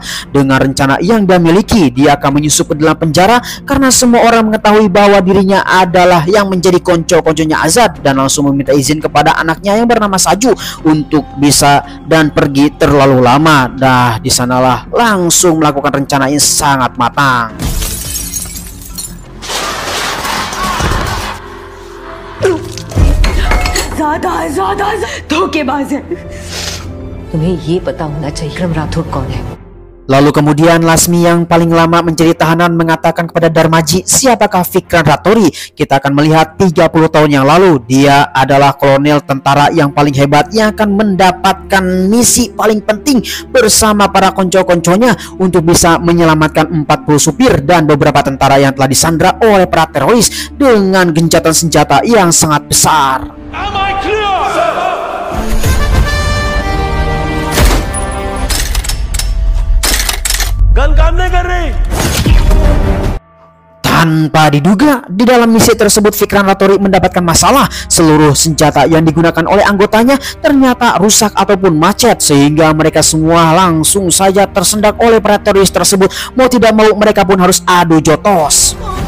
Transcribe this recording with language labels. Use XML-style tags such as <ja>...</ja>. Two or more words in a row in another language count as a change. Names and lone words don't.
<id>Dengan rencana yang dia miliki, dia akan menyusup ke dalam penjara karena semua orang mengetahui bahwa dirinya adalah yang menjadi konco-konconya Azad, dan langsung meminta izin kepada anaknya yang bernama Saju untuk bisa dan pergi terlalu lama. Di sanalah langsung melakukan rencana yang sangat matang.</id> <hi>ज़्यादा धोखेबाज है। तुम्हें ये पता होना चाहिए विक्रम राठौर कौन है।</hi> <id>Lalu kemudian Lasmi yang paling lama menjadi tahanan mengatakan kepada Darmaji, siapakah Vikran Rattori? Kita akan melihat 30 tahun yang lalu, dia adalah kolonel tentara yang paling hebat yang akan mendapatkan misi paling penting bersama para konco-konconya untuk bisa menyelamatkan 40 supir dan beberapa tentara yang telah disandra oleh para teroris dengan gencatan senjata yang sangat besar.</id> <en>Am I clear?</en> <hi>गन काम नहीं कर रही।</hi> <id>Tanpa diduga, di dalam misi tersebut Vikran Rattori mendapatkan masalah. Seluruh senjata yang digunakan oleh anggotanya ternyata rusak ataupun macet, sehingga mereka semua langsung saja tersendak oleh para teroris tersebut. Mau tidak mau mereka pun harus adu jotos.</id>